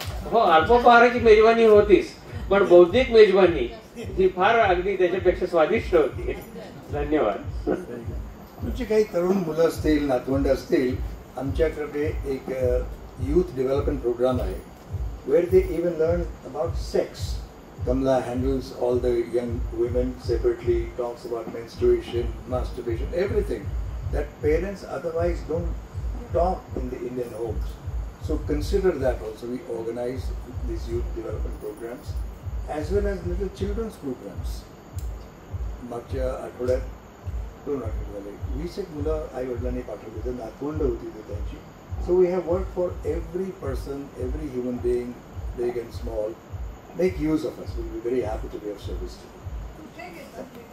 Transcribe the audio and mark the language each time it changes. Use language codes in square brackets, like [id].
[mr] हो, अल्पोपहाराची मेजवानी होतीच, पण बौद्धिक मेजवानी ही फार अगदी त्याच्यापेक्षा स्वादिष्ट होती. धन्यवाद. तुमचे काही तरुण मुलं असतील, नातवंड असतील, आमच्याकडे एक youth development program आहे [en] where they even learn about sex. Kamla handles all the young women separately, talks about menstruation, masturbation, everything that parents otherwise don't talk in the Indian homes. So consider that also. We organize these youth development programs as well as little children's programs. [mr] मागच्या आठवड्यात 2 आठवडे झाले 20 मुलं आई वडिलांनी पाठवली होती, नातवंड होती ती त्यांची. [en] So we have worked for every person, every human being, big and small. Make use of us. We'll be very happy to be of service to you.